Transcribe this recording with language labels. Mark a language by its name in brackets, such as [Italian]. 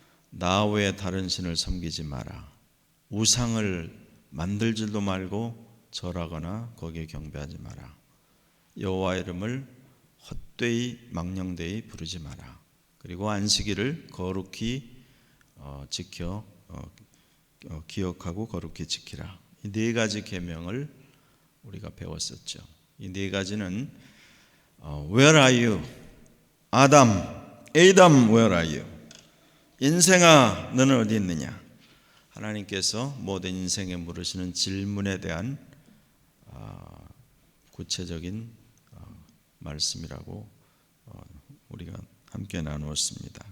[Korean] 나 외에 다른 신을 섬기지 마라, 우상을 만들지도 말고 절하거나 거기에 경배하지 마라, 여호와 이름을 헛되이 망령되이 부르지 마라, 그리고 안식일을 거룩히 지켜 기억하고 거룩히 지키라. 이 4가지 계명을 우리가 배웠었죠. 이 4가지는 [English] Where are you? Adam, where are you? [Korean] 인생아, 너는 어디 있느냐? 하나님께서 모든 인생에 물으시는 질문에 대한 구체적인 말씀이라고 우리가 함께 나누었습니다.